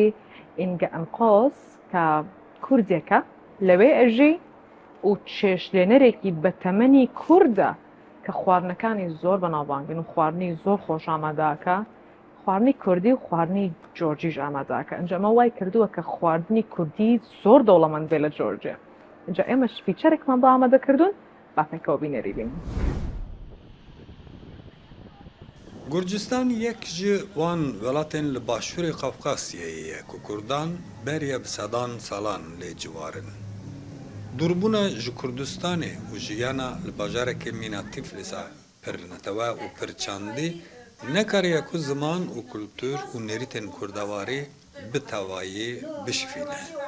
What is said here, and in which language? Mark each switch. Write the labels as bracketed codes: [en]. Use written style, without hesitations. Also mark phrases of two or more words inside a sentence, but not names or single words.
[ckb] ئینگە ئەنقۆس کە کوردێکە لەوێ ئەژی و چێشلێنەرێکی بەتەمەنی کووردە کە خواردنەکانی زۆر بەناوبانگن و خواردنی زۆر خۆش ئاماداکە خواردنی کوردی و خواردنی جۆرجیش ئاماداکە ئەنجەمە وای کردووە کە خواردنی کوردی زۆر دەوڵەمەند بێ لە جۆرجیا ئەنجا ئێمەش فیچەرێکمان بە ئامادەکردوون با پێکەوە بینێری بین [ku] گورجستان یەک ji wan welatên li başûrê Qafqasyayê ye ku Kurdan beriya bi sedan salan lê ciwarin. Durbûna ji Kurdistanê û jiyana li bajarekê mîna Tiflisê pir netewe û pir çandî nekariye ku ziman û kultur û nêrîtên kurdewarî bi tevayî bişifîne.